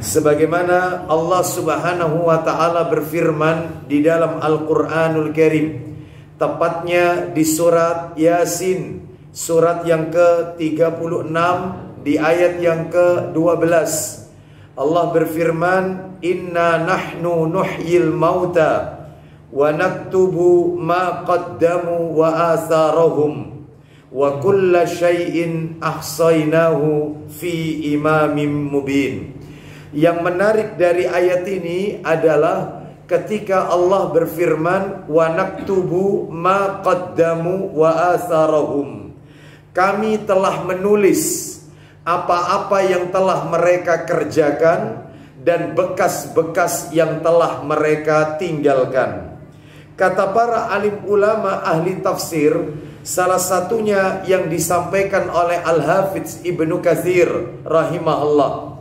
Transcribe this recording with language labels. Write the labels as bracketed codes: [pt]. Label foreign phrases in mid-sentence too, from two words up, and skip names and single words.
[id] Sebagaimana Allah [ar] سبحانه وتعالى [id] berfirman di dalam Al-Qur'anul Karim, tepatnya di surat Yasin, surat yang ke-36 di ayat yang ke-12. Allah berfirman, [ar] "إنا نحن نحيي الموتى ونكتب ما قدموا وآثارهم وكل شيء أحصيناه في إمام مبين." [id] Yang menarik dari ayat ini adalah ketika Allah berfirman, [ar] ونكتب ما قدموا وآثارهم, [id] kami telah menulis apa-apa yang telah mereka kerjakan dan bekas-bekas yang telah mereka tinggalkan. Kata para alim ulama ahli tafsir, salah satunya yang disampaikan oleh Al-Hafidz Ibnu Katsir rahimahullah.